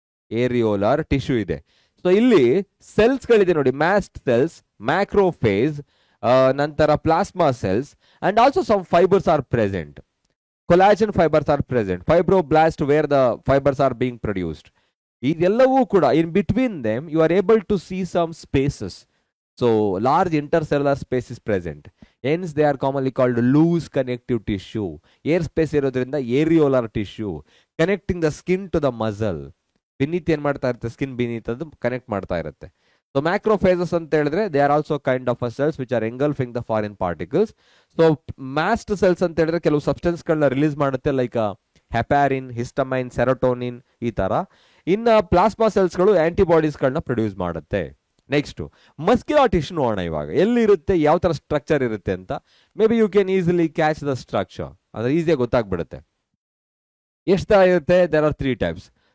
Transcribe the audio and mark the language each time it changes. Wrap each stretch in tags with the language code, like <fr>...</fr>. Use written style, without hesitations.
<kn>Areolar tissue ಇದೆ. So ಇಲ್ಲಿ ಸೆಲ್ಸ್ಗಳಿದೆ ನೋಡಿ,</kn> <en>Mast cells, macrophages, ನಂತರ plasma cells, and also some fibres are present. Collagen fibres are present, fibroblast where the fibres are being produced. ಇದೆಲ್ಲವೂ ಕೂಡ in between them you are able to see some spaces. So large intercellular space is present. Hence they are commonly called loose connective tissue. Air space ಇರೋದ್ರಿಂದ areolar tissue, connecting the skin to the muscle.</en> <kn>beneath ಏನ್ ಮಾಡ್ತಾ ಇರುತ್ತೆ, skin beneath ಅದು connect ಮಾಡ್ತಾ ಇರುತ್ತೆ.</kn> <en>So macrophages ಅಂತ ಹೇಳಿದ್ರೆ they are also kind of a cells which are engulfing the foreign particles.</en> <kn>So mast cells ಅಂತ ಹೇಳಿದ್ರೆ ಕೆಲವು ಸಬ್ಸ್ಟೆನ್ಸ್ ಗಳನ್ನ ರಿಲೀಸ್ ಮಾಡುತ್ತೆ, ಲೈಕ್ ಹೆಪಾರಿನ್, ಹಿಸ್ಟಮೈನ್, ಸೆರೋಟೋನಿನ್ ಈ ತರ. ಇನ್ನು ಪ್ಲಾಸ್ಮಾ ಸೆಲ್ಸ್ ಗಳು ಆಂಟಿಬಾಡೀಸ್ ಗಳನ್ನ ಪ್ರೊಡ್ಯೂಸ್ ಮಾಡುತ್ತೆ. ನೆಕ್ಸ್ಟ್ ಮಸ್ಕ್ಯುಲರ್ ಟಿಶ್ಯೂ ನೋಡೋಣ ಇವಾಗ. ಎಲ್ಲಿರುತ್ತೆ, ಯಾವ ತರ ಸ್ಟ್ರಕ್ಚರ್ ಇರುತ್ತೆ ಅಂತ.</kn> <en>maybe you can easily catch the structure,</en> <kn>ಅಂದ್ರೆ ಈಸಿಯಾಗಿ ಗೊತ್ತಾಗ್ಬಿಡುತ್ತೆ. ಎಷ್ಟು ತರ ಇರುತ್ತೆ?</kn> <en>There are 3 types.</en>